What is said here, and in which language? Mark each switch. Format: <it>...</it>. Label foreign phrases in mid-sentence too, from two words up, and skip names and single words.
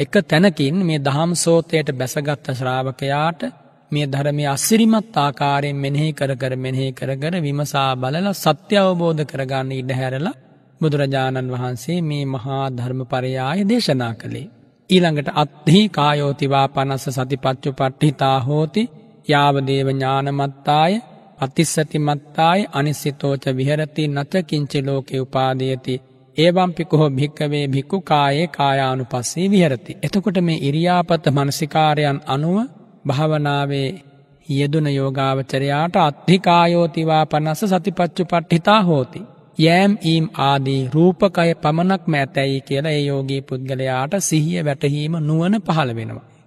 <si>එක තැනකින් මේ දහම් සෝතයට බැසගත් ශ්‍රාවකයාට මේ ධර්මයේ අසිරිමත් ආකාරයෙන් මෙනෙහි කර විමසා බලලා සත්‍ය අවබෝධ කරගන්න ඉඩ හැරලා බුදුරජාණන් වහන්සේ මේ මහා ධර්මපරයාය දේශනා කළේ.</si> <pi>ඊළඟට අත්ථි කායෝතිවා පනස්ස සතිපච්චුපට්ඨිතා හෝති යාව දේව ඥානමත්තාය පතිස්සති මත්තාය අනිසිතෝච විහෙරති නච කිංචි ලෝකේ උපාදීයති එවම්පි කෝ භික්ඛවේ භික්ඛු කායේ කායානුපස්සී විහෙරති.</pi> <si>එතකොට මේ ඉරියාපත මනසිකාරයන් අනුව භාවනාවේ යෙදුන යෝගාවචරයාට</si> <pi>අත්ථි කායෝතිවා පනස්ස සතිපච්චුපට්ඨිතා හෝති.</pi> <si>යෑම් ඊම් ආදී රූපකය පමණක්ම ඇතැයි කියලා ඒ යෝගී පුද්ගලයාට සිහිය වැටහීම නුවණ පහළ වෙනවා.</si>